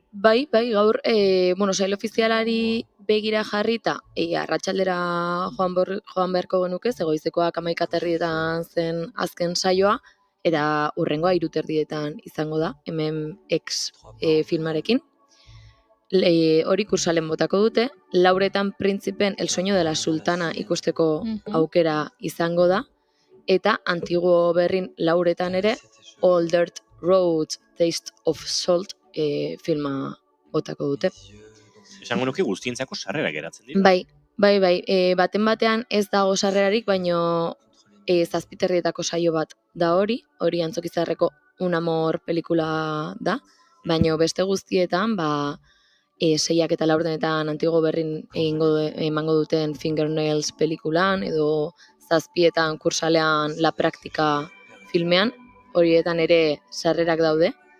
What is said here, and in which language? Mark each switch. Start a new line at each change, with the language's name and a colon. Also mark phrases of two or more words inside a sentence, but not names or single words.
Basque: Bai, gaur, sail ofizialari begira jarrita, arratsaldera joan beharko genuke, ze goizekoak 11:30 zen azken saioa, eta hurrengoa 3:30 izango da, hemen X filmarekin. Hori kursalen botako dute, Lauretan Printzipen El sueño de la sultana ikusteko aukera izango da, eta Antiguo Berrin Lauretan ere All Dirt Roads Taste of Salt filma botako dute. Esango nuke guztientzako sarrera geratzen dira. Bai, baten batean ez dago sarrerarik, baino 7:30 saio bat da hori Antzokizarreko Un amor pelikula da, baino beste guztietan, 6 eta 4 Antiguo Berrin emango duten Fingernails pelikulan, edo 7 kursalean La Praktika filmean, horietan ere sarrerak daude.